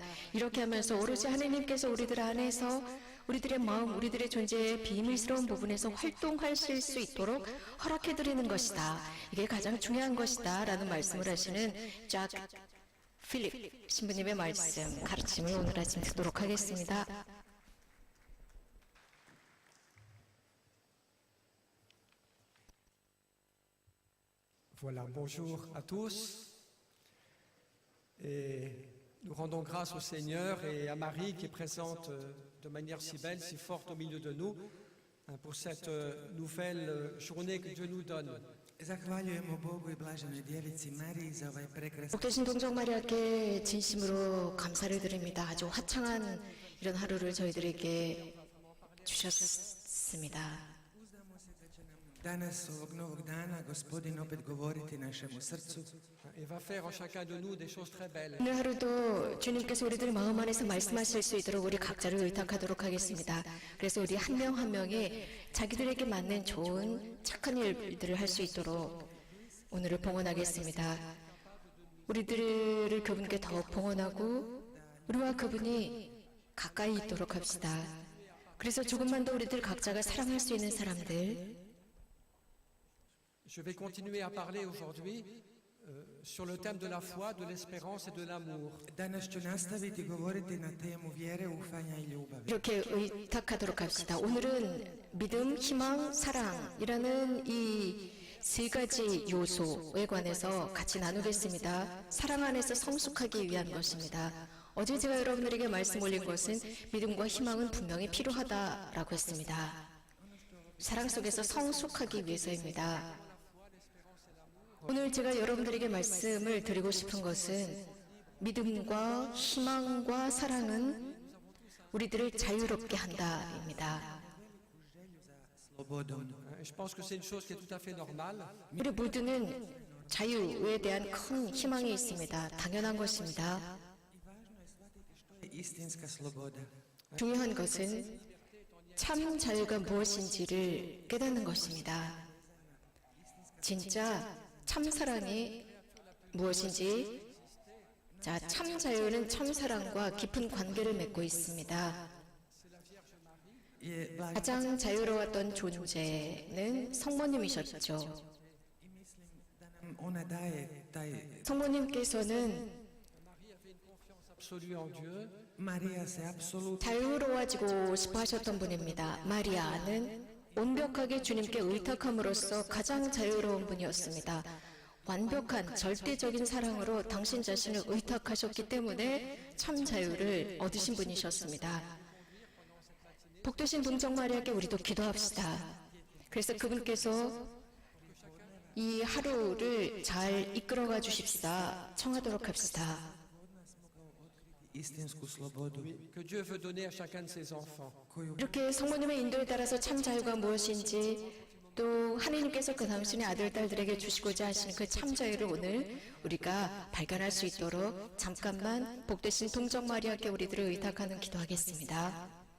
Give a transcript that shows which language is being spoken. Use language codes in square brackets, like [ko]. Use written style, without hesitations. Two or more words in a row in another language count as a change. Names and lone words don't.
[ko] 이렇게 하면서 오로지 하나님께서 우리들 안에서 우리들의 마음, 우리들의 존재의 비밀스러운 부분에서 활동하실 수 있도록 허락해드리는 것이다. 이게 가장 중요한 것이다 라는 말씀을 하시는 작 필립 신부님의 말씀, 가르침을 오늘 아침 듣도록 하겠습니다. [fr] Voilà, bonjour à tous. Et nous rendons grâce au Seigneur et à Marie qui est présente de manière si belle, si forte au milieu de nous pour cette nouvelle journée que Dieu nous donne. [hr] Zahvaljujemo Bogu i blaženoj djevici Mariji za ovaj prekrasan [ko] 복되신 동정 마리아께 진심으로 감사를 드립니다. 아주 화창한 이런 하루를 저희들에게 주셨습니다. [hr] danas ovog novog dana Gospodin opet govoriti našemu srcu. [fr] Et va faire en chacun de nous des choses très belles. [ko] 오늘 하루도 주님께서 우리들 마음 안에서 말씀하실 수 있도록 우리 각자를 의탁하도록 하겠습니다. 그래서 우리 한 명 한 명이 자기들에게 맞는 좋은 착한 일들을 할 수 있도록 오늘을 봉헌하겠습니다. 우리들을 그분께 더 봉헌하고 우리와 그분이 가까이 있도록 합시다. 그래서 조금만 더 우리들 각자가 사랑할 수 있는 사람들, [fr] Je vais continuer à parler aujourd'hui sur le thème de la foi, de l'espérance et de l'amour. [hr] Danas ću nastaviti govoriti na temu vjere, ufanja i ljubavi. [ko] 이렇게 의탁하도록 합시다. 오늘은 믿음, 희망, 사랑이라는 이 세 가지 요소에 관해서 같이 나누겠습니다. 사랑 안에서 성숙하기 위한 것입니다. 어제 제가 여러분들에게 말씀 올린 것은 믿음과 희망은 분명히 필요하다라고 했습니다. 사랑 속에서 성숙하기 위해서입니다. 오늘 제가 여러분들에게 말씀을 드리고 싶은 것은 믿음과 희망과 사랑은 우리들을 자유롭게 한다입니다. [fr] Je pense que c'est une chose qui est tout à fait normale. [ko] 우리 모두는 자유에 대한 큰 희망이 있습니다. 당연한 것입니다. [hr] Istinska sloboda. [ko] 중요한 것은 참 자유가 무엇인지를 깨닫는 것입니다. 진짜 참 사랑이 무엇인지, 자, 참 자유는 참 사랑과 깊은 관계를 맺고 있습니다. Je 가장 자유로웠던 존재는 성모님이셨죠. [hr] I mislim da nam ona daje taj [ko] 성모님께서는 [fr] Absolue en Dieu. [hr] Marija se apsolutno [ko] 자유로워지고 싶어 하셨던 분입니다. 마리아는 완벽하게 주님께 의탁함으로써 가장 자유로운 분이었습니다. 완벽한 절대적인 사랑으로 당신 자신을 의탁하셨기 때문에 참 자유를 얻으신 분이셨습니다. 복되신 동정 마리아께 우리도 기도합시다. 그래서 그분께서 이 하루를 잘 이끌어가 주십사 청하도록 합시다. [hr] istinsku slobodu [fr] Que Dieu veut donner à chacun de ses enfants. [hr] koju [ko] 이렇게 성모님의 인도에 따라서 참 자유가 무엇인지, 또 하나님께서 그 당신의 아들, 딸들에게 주시고자 하시는 그 참 자유를 오늘 우리가 발견할 수 있도록 잠깐만 복되신 동정 마리아께 우리들을 의탁하는 기도하겠습니다.